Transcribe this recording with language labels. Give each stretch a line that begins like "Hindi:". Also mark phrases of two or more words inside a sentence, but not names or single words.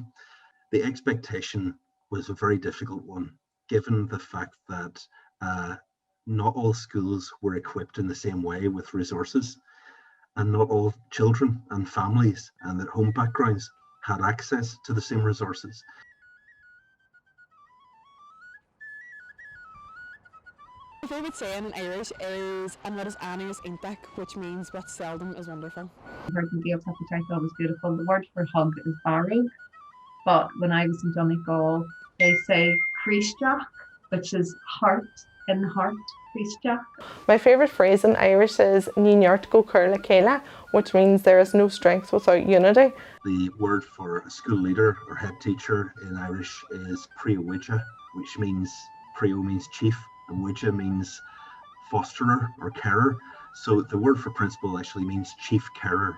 English: The expectation was a very difficult one, given the fact that not all schools were equipped in the same way with resources, and not all children and families and their home backgrounds had access to the same resources. My favourite saying in Irish is
Irish: "an rud is annu is iontach,"
English: which means what seldom is wonderful. I heard in Gaeltacht, which I thought was beautiful. The word for hug is barrog, but when I was in Donegal, they say Christeach, which is heart in heart, Christeach. My favourite phrase in Irish is
Irish: Ní neart go cur le chéile,
English: which means there is no strength without unity. The word for a school leader or head teacher in Irish is Príomhuide, which means Prío means chief and Huide means fosterer or carer. So the word for principal actually means chief carer.